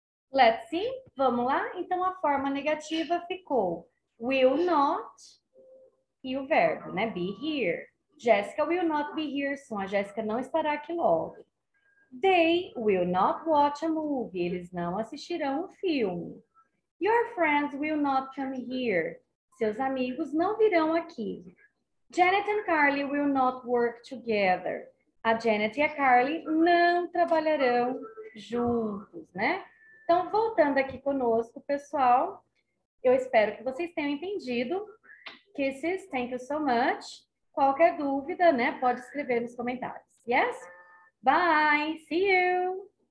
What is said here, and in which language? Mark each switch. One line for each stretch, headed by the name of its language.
English: Let's see.
Portuguese: Vamos lá? Então, a forma negativa ficou will not e o verbo, né?
English: Be here. Jessica will not be here soon.
Portuguese: A Jéssica não estará aqui logo.
English: They will not watch a movie.
Portuguese: Eles não assistirão um filme.
English: Your friends will not come here.
Portuguese: Seus amigos não virão aqui.
English: Janet and Carly will not work together.
Portuguese: A Janet e a Carly não trabalharão juntos, né? Então, voltando aqui conosco, pessoal, eu espero que vocês tenham entendido.
English: Kisses, thank you so much.
Portuguese: Qualquer dúvida, né, pode escrever nos comentários.
English: Yes? Bye! See you!